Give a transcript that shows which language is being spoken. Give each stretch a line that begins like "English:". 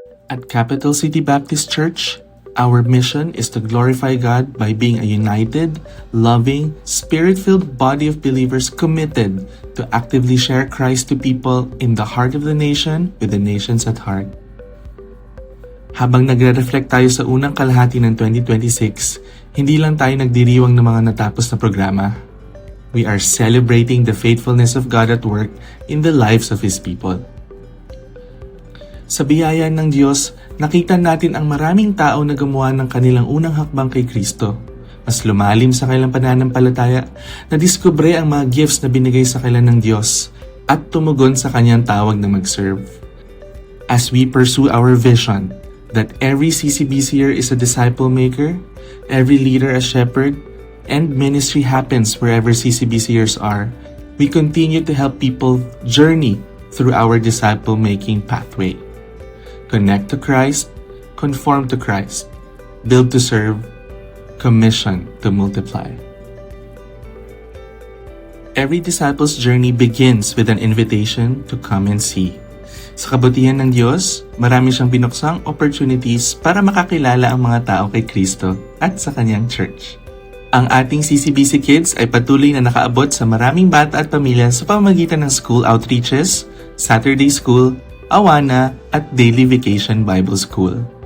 English: At Capital City Baptist Church, our mission is to glorify God by being a united, loving, spirit-filled body of believers committed to actively share Christ to people in the heart of the nation with the nations at heart.
Filipino: Habang nagre-reflect tayo sa unang kalahati ng 2026, hindi lang tayo nagdiriwang ng mga natapos na programa.
English: We are celebrating the faithfulness of God at work in the lives of His people.
Filipino: Sa biyaya ng Diyos, nakita natin ang maraming tao na gumawa ng kanilang unang hakbang kay Kristo. Mas lumalim sa kanilang pananampalataya, nadiskubre ang mga gifts na binigay sa kanila ng Diyos at tumugon sa kanyang tawag na mag-serve.
English: As we pursue our vision that every CCBCer is a disciple maker, every leader a shepherd, and ministry happens wherever CCBCers are, we continue to help people journey through our disciple-making pathway. Connect to Christ, conform to Christ, build to serve, commission to multiply. Every disciple's journey begins with an invitation to come and see.
Filipino: Sa kabutihan ng Diyos, marami siyang binuksang opportunities para makakilala ang mga tao kay Kristo at sa kanyang church. Ang ating CCBC Kids ay patuloy na nakaabot sa maraming bata at pamilya sa pamamagitan ng school outreaches, Saturday school, Awana at Daily Vacation Bible School.